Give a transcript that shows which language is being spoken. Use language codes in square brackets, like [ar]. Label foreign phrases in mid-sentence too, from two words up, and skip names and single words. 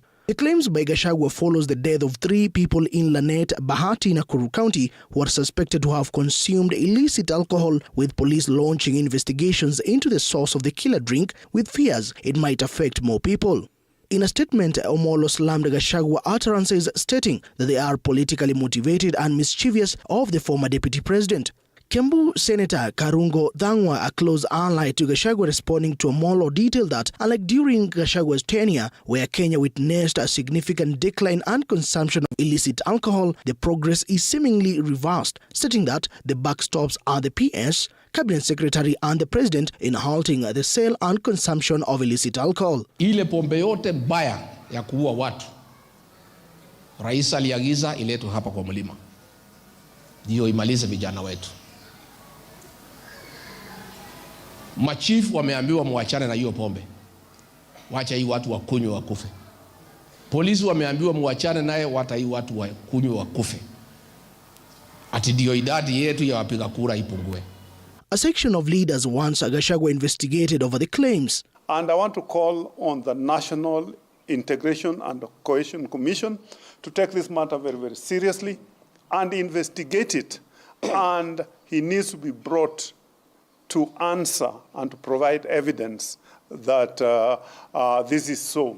[en] The claims by Gachagua follows the death of 3 people in Lanet, Bahati, Nakuru County who are suspected to have consumed illicit alcohol, with police launching investigations into the source of the killer drink with fears it might affect more people. In a statement, Omolo slammed Gachagua utterances, stating that they are politically motivated and mischievous of the former deputy president. Kiambu Senator Karungo Thangwa, a close ally to Gachagua, responding to Omolo, detailed that, unlike during Gachagua's tenure, where Kenya witnessed a significant decline and consumption of illicit alcohol, the progress is seemingly reversed, stating that the backstops are the PS, Cabinet Secretary and the President in halting the sale and consumption of illicit alcohol. [sw] Ile pombe yote baya ya kuua watu, Rais aliagiza iletwe hapa kwa mlima, ndio imalize vijana wetu. Machifu wameambiwa muachane na hiyo pombe, wacha hii watu wakunywe wakufe. Polisi wameambiwa muachane naye, wacha hii watu wakunywe wakufe. Ati ndio idadi yetu ya wapiga kura ipungue. [en] A section of leaders wants Gachagua investigated over the claims. And I want to call on the National Integration and Cohesion Commission to take this matter very, very seriously and investigate it. And he needs to be brought to answer and to provide evidence that this is so.